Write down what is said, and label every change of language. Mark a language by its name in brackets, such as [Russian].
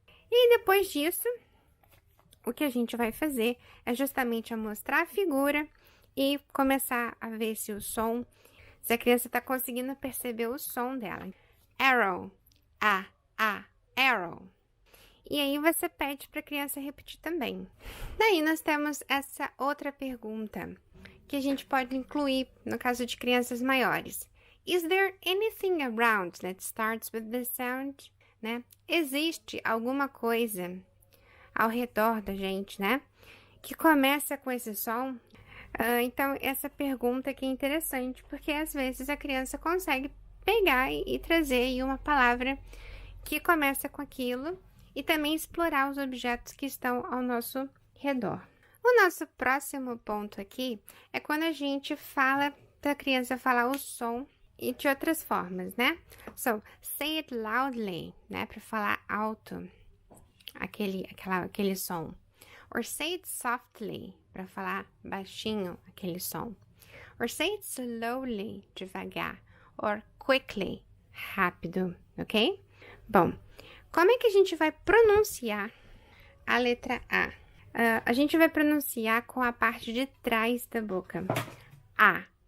[Portuguese] E depois disso, o que a gente vai fazer é justamente mostrar a figura e começar a ver se o som, se a criança está conseguindo perceber o som dela. Arrow, arrow. E aí você pede para a criança repetir também. Daí nós temos essa outra pergunta que a gente pode incluir no caso de crianças maiores. [English] Is there anything around that starts with this sound? [Portuguese] Né? Existe alguma coisa ao redor da gente, né, que começa com esse som? Então, essa pergunta aqui é interessante, porque às vezes a criança consegue pegar e trazer aí uma palavra que começa com aquilo e também explorar os objetos que estão ao nosso redor. O nosso próximo ponto aqui é quando a gente fala para a criança falar o som e de outras formas, né? [English] So, say it loudly, [Portuguese] né, para falar alto aquele som. [English] Or say it softly, [Portuguese] para falar baixinho aquele som. [English] Or say it slowly, [Portuguese] devagar. [English] Or quickly, [Portuguese] rápido, [English] ok? [Portuguese] Bom, como é que a gente vai pronunciar a letra A? A gente vai pronunciar com a parte de trás da boca. A.